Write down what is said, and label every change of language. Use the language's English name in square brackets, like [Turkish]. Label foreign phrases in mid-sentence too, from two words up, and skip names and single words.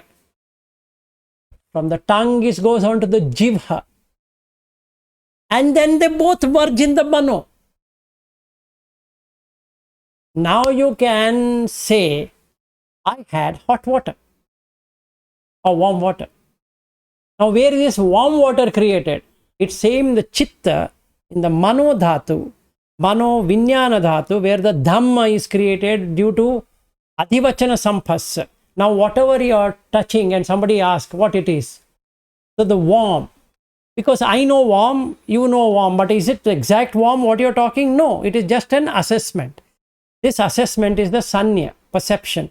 [English] From the tongue it goes on to the jivha, and then they both merge in the mano. Now you can say, I had hot water or warm water. Now where is this warm water created? It's same the chitta in the [Pali] mano dhatu, mano vinyana dhatu, [English] where the dhamma is created due to [Pali] adhivachana samphas. [English] Now whatever you are touching and somebody asks what it is, so the warm, because I know warm, you know warm, but is it the exact warm what you're talking? No, it is just an assessment. This assessment is the sanya, perception.